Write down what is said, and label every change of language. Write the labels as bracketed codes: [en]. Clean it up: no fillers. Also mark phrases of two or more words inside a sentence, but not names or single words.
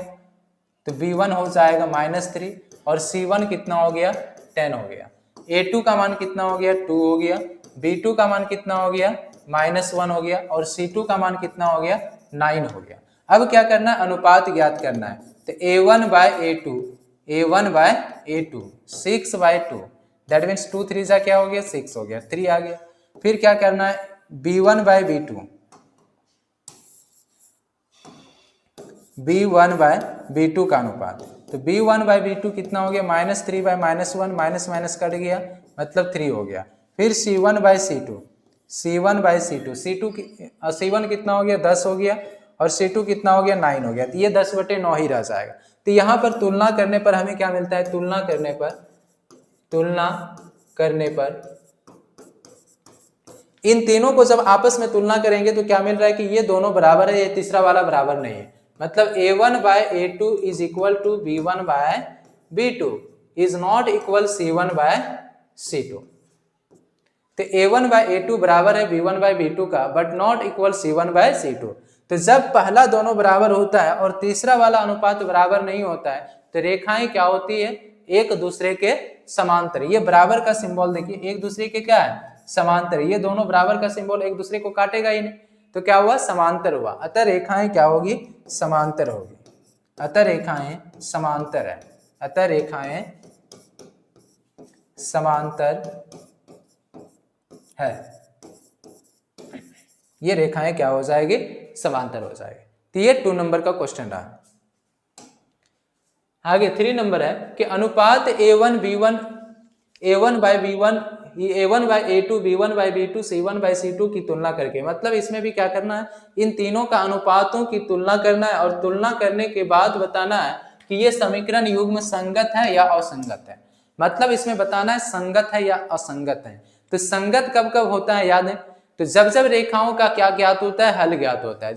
[hi] तो b1 हो जाएगा -3 और c1 कितना हो गया? 10 हो गया। a2 का मान कितना हो गया? 2 हो गया। b2 का मान कितना हो गया? -1 हो गया और c2 का मान कितना हो गया? 9 हो गया। अब क्या करना है? अनुपात ज्ञात करना है। तो a1/a2, 6/2, [en] that means [hi] 2 3 जा क्या हो गया? 6 हो गया, 3 आ गया। फिर क्या करना है? b1/b2, b1/b2 का अनुपात। तो b1/b2 कितना हो गया? -3/-1, माइनस माइनस कट गया, मतलब 3 हो गया। फिर c1/c2, c1 कितना हो गया? 10 हो गया और c2 कितना हो गया? 9 हो गया। तो ये 10/9 ही रह जाएगा। तो यहाँ पर तुलना करने पर हमें क्या मिलता है? तुलना करने पर इन तीनों को जब आपस में तुलना करेंगे तो क्या मिल रहा है कि ये दोनों बराबर है, ये तीसरा वाला बराबर नहीं है। मतलब a1/a2 = b1/b2 [en] is not equal [hi] c1/c2। तो a1/a2 बराबर है b1/b2 का, [en] but not equal [hi] c1/c2। तो जब पहला दोनों बराबर होता है और तीसरा वाला अनुपात बराबर नहीं होता है, तो रेखाएं क्या होती है? एक दूसरे के समांतर। ये बराबर का सिंबल देखिए, एक दूसरे के क्या है? समांतर। ये दोनों बराबर का सिंबल एक दूसरे को काटेगा ही नहीं, तो क्या हुआ? समांतर हुआ। अतः रेखाएं क्या होगी? समांतर होगी। अतः रेखाएं समांतर है। अतः रेखाएं समांतर है, ये रेखाएं क्या हो जाएगी, समांतर हो जाएगी। तो ये 2 नंबर का क्वेश्चन रहा। आगे 3 नंबर है कि अनुपात A1 B1 A1 by B1 A1 by A2 B1 by B2 C1 by C2 की तुलना करके, मतलब इसमें भी क्या करना है, इन तीनों का अनुपातों की तुलना करना है और तुलना करने के बाद बताना है कि ये समीकरण युग्म संगत है या असंगत है। मतलब इसमें बताना है संगत है या असंगत है। तो संगत कब कब होता है याद है, तो जब जब रेखाओं का क्या ज्ञात होता है, हल ज्ञात होता है।